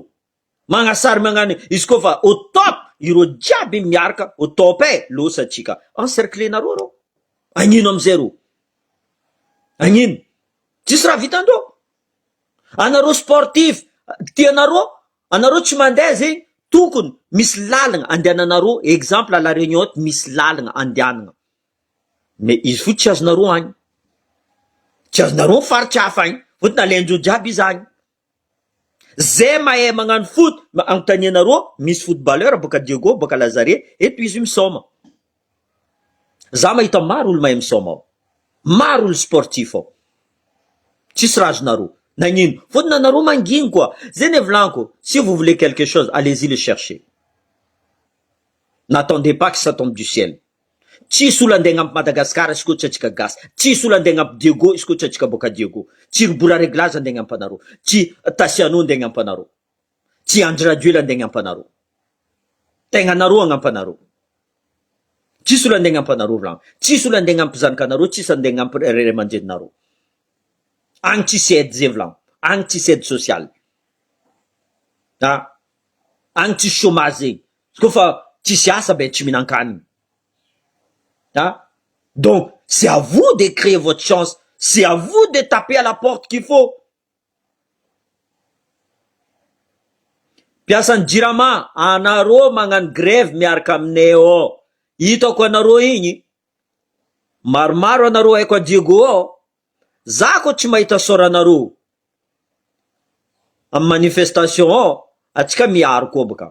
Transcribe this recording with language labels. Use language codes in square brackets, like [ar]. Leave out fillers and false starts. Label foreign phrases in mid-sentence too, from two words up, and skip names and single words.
[mg] Magnasary magnano izy koa fa [fr] au top, [mg] irô jiaby miaraka [fr] au top [mg] losa atsika. Encercler nareo rô. Agnino amizay rô? Agnino? Tsisy raha vitandreo. Anareo sportif, anareo tsy mandeha zegny, tokony misy lalagna andehananareo, [fr] exemple à la Réunion [mg] misy lalagna andehanana. Mais izy fo tsy azonareo agny. Tsy azonareo faritra hafa agny, fotony alendreo jiaby izy agny. Zay mahay magnano foot, anontanianareo, misy footballeur baka Diego, baka Lazare, eto izy misoma. Za mahita maro olo mahay misoma ao. Maro olo sportif ao. Tsisy raha azonareo. Nagnino? Fotony anareo manginy quoi. Zay ne volanko, [fr] si vous voulez quelque chose, allez-y le chercher. N'attendez pas que ça tombe du ciel. [mg] Tsisy olo andeha agnampi Madagascar izy koa tsy atsika gasy. Tsisy olo andeha agnampi Diego izy koa tsy atsika boka Diego. Tsy Ribora Réglage andeha agnampi anareo. Tsy Tasiano andeha agnampi anareo. Tsy Andry Rajoelina andeha agnampi anareo. Tegna anareo agnampi anareo. Tsisy olo andeha agnampi anareo volanko. Tsisy olo andeha agnampi zanakanareo, tsisy andeha agnampi ray aman-dreninareo. Agny tsisy aide zay volanko. Agny tsisy [fr] aide sociale. [mg] Agny tsisy chômage zegny. Koa fa tsisy asa be tsy mihinan-kanigny. [fr] Donc, c'est à vous de créer votre chance. C'est à vous de taper à la porte qu'il faut. [mg] Piasan'ny jirama, anareo magnano grève miaraka aminay ao. Hitako anareo igny. Maromaro anareo haiko a Diego ao. Za koa tsy mahita soranareo amin'ny manifestation ao, atsika miaro koa baka.